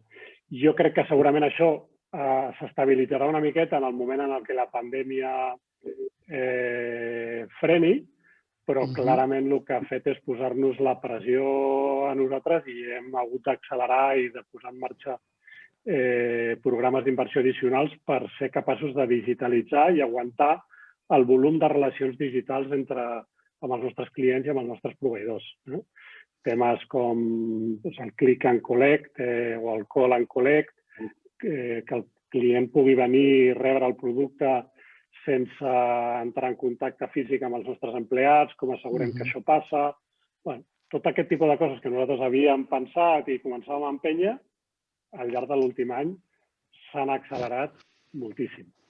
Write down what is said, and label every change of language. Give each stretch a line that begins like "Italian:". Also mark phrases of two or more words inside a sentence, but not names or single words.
Catalan: Jo crec que segurament això s'estabilitzarà una miqueta en el moment en què la pandèmia freni, però clarament el que ha fet és posar-nos la pressió a nosaltres i hem hagut d'accelerar i de posar en marxa programes d'inversió addicionals per ser capaços de digitalitzar i aguantar el volum de relacions digitals amb els nostres clients i amb els nostres proveïdors. Temes com el
English: click and collect
Catalan: o el
English: call and collect,
Catalan: que el client pugui venir i rebre el producte sense entrar en contacte físic amb els nostres empleats, com assegurem que això passa. Tot aquest tipus de coses que nosaltres havíem pensat i començàvem a empènyer, al llarg de l'últim any s'han accelerat moltíssim.